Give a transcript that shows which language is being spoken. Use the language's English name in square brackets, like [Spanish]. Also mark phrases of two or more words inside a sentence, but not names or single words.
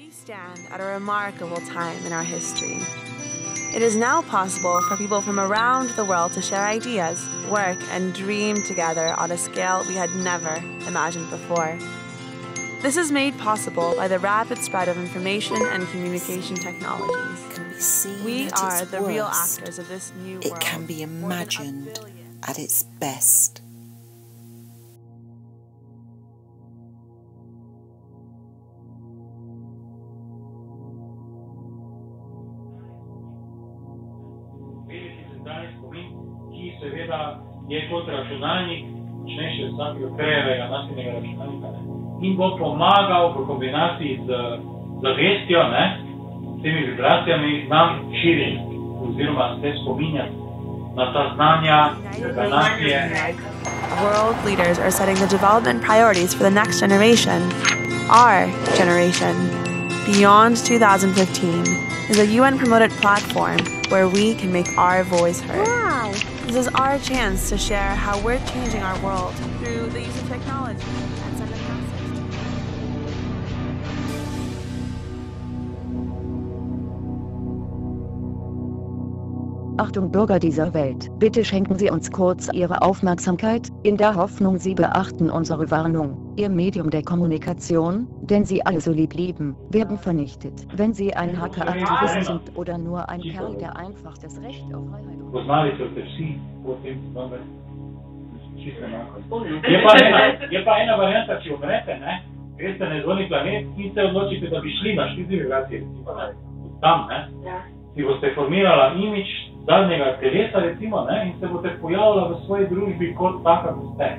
[English] stand at a remarkable time in our history. It is now possible for people from around the world to share ideas, work, and dream together on a scale we had never imagined before. This is made possible by the rapid spread of information and communication technologies. We are the real actors of this new world. It can be imagined at its best. [Slovenian] Seveda je kot računalnik, močnejši od vsakega krajevega nasilnega računalnika, in bo pomagal v kombinaciji z zavestjo, s temi vibracijami, nam širiti oziroma se spominjati na ta znanja, nacije. [English] World leaders are setting the development priorities for the next generation. Our generation, Beyond 2015, is a UN-promoted platform where we can make our voice heard. Wow. This is our chance to share how we're changing our world through the use of technology and send a message. [German] Achtung Bürger dieser Welt, bitte schenken Sie uns kurz Ihre Aufmerksamkeit, in der Hoffnung Sie beachten unsere Warnung. Ihr Medium der Kommunikation, den Sie alle so lieb lieben, werden vernichtet. Wenn Sie ein Hacker-Aktivist sind oder nur ein Kerl, der einfach das Recht auf Freiheit... [Slovenian] Je pa ena varianta, če umrete, greste na izvorni planet in se odločite, da bi šli na štiri vibracije, tam, si boste formirala imič zadnjega telesa, recimo, in se boste pojavila v svoji družbi kot taka, kot ste.